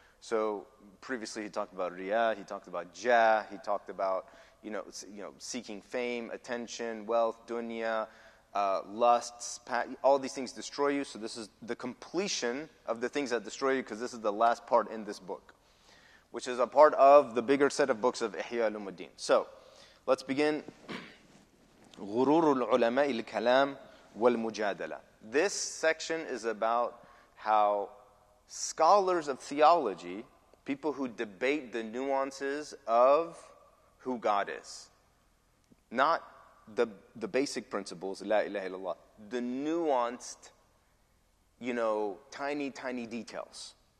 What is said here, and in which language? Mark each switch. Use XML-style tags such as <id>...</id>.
<en>So previously he talked about riyah, he talked about jah, he talked about seeking fame, attention, wealth, dunya, lusts, all these things destroy you. So this is the completion of the things that destroy you, because this is the last part in this book, which is a part of the bigger set of books of Ihya al-Umuddin. So let's begin.</en> <ar>غرور العلماء الكلام والمجادلة.</ar> <en>This section is about how scholars of theology, people who debate the nuances of who God is, not the basic principles,</en> <ar>la ilaha illallah,</ar> <en>the nuanced, tiny details.</en>